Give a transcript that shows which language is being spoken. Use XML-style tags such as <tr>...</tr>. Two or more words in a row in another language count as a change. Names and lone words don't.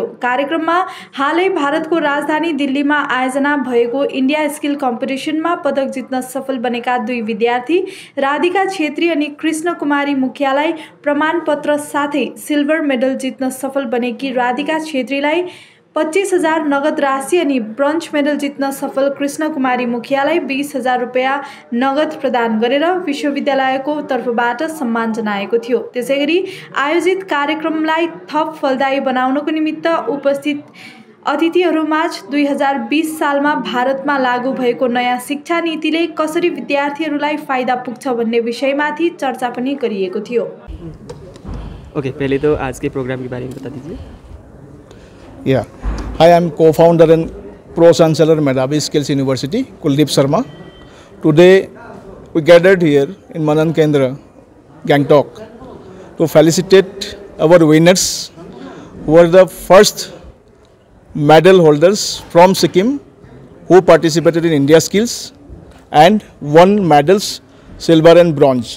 <ne>कार्यक्रममा हालै भारतको राजधानी दिल्लीमा आयोजना भएको इन्डिया स्किल कम्पिटिसनमा पदक जित्न सफल बनेका दुई विद्यार्थी राधिका छेत्री अनि कृष्ण कुमारी मुखियालाई प्रमाणपत्र साथै</ne> <en>silver medal</en> <ne>जित्न सफल बनेकी राधिका छेत्रीलाई 25,000 नगद राशि अनि</ne> <en>bronze medal</en> <ne>जित्न सफल कृष्ण कुमारी मुखियालाई 20,000 रुपैयाँ नगद प्रदान गरेर विश्वविद्यालयको तर्फबाट सम्मान जनाएको थियो। त्यसैगरी आयोजित कार्यक्रमलाई थप फलदायी बनाउनको निमित्त उपस्थित अतिथिहरूमाझ 2020 सालमा भारतमा लागू भएको नयाँ शिक्षा नीतिले कसरी विद्यार्थीहरूलाई फाइदा पुग्छ भन्ने विषयमाथि चर्चा पनि गरिएको थियो।</ne> <hi>ओके, पहले तो आज के प्रोग्राम के बारे में बता दीजिए।</hi> <en>Yeah, hi, I am co-founder and pro-chancellor Medhavi Skills University, Kuldeep Sharma. Today, we gathered here in Manan Kendra, Gangtok, to felicitate our winners who were the first medal holders from Sikkim who participated in India Skills and won medals silver and bronze.</en>